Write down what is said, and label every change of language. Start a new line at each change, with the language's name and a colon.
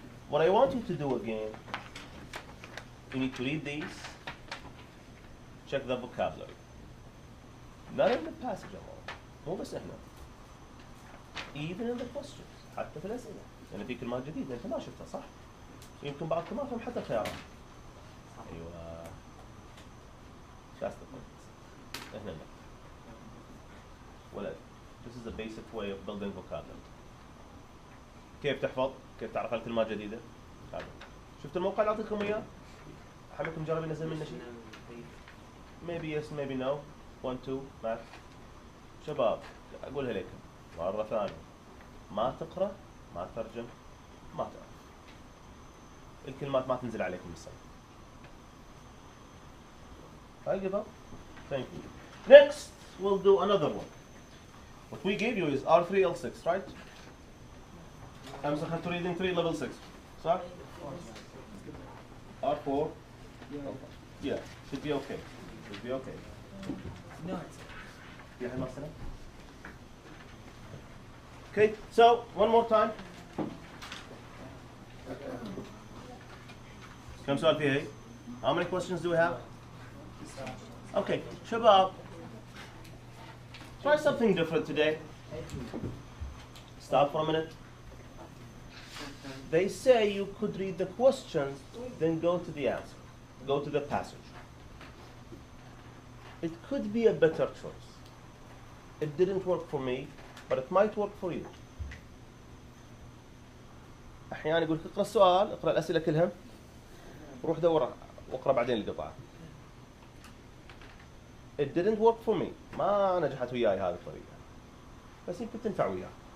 English: What I want you to do again, you need to read these, check the vocabulary. Not in the passage alone.
Arabic: مو بس هنا.
English: Even in the questions.
Arabic: حتى في الأسئلة. لأن في كلمات جديدة أنت ما شفتها صح؟ يمكن بعضكم ما فهم حتى الخيارات. أيوه.
English: That's the point.
Arabic: هنا لا. ولد.
English: This is a basic way of building vocabulary.
Arabic: كيف تحفظ، كيف تعرف على كلمات جديدة. هذا شفت الموقع اللي أعطيكم إياه؟ حملكم مجرب ينزل منه شيء.
English: maybe yes maybe no 1 2 math.
Arabic: شباب أقولها لكم مرة ثانية، ما تقرأ ما تترجم ما تعرف، الكلمات ما تنزل عليكم بالسنة.
English: I give up. Thank you. Next we'll do another one. What we gave you is R3 L6, right? I'm to reading 3 level 6.
Arabic: صح؟
English: R4. Yeah, should be okay. Should be okay. No.
Arabic: في أحد ما استلم؟
English: Okay, so one more time.
Arabic: كم سؤال فيها هي؟
English: How many questions do we have? Okay,
Arabic: شباب.
English: Try something different today. Stop for a minute. They say you could read the questions, then go to the answer. Go to the passage. It could be a better choice. It didn't work for me, but it might work for you.
Arabic: أحيانا يقول اقرأ السؤال، اقرأ الأسئلة كلها، روح دور واقرأ بعدين القطعة.
English: It didn't work for me.
Arabic: ما نجحت وياي هذه الطريقة، بس يمكن تنفع وياك.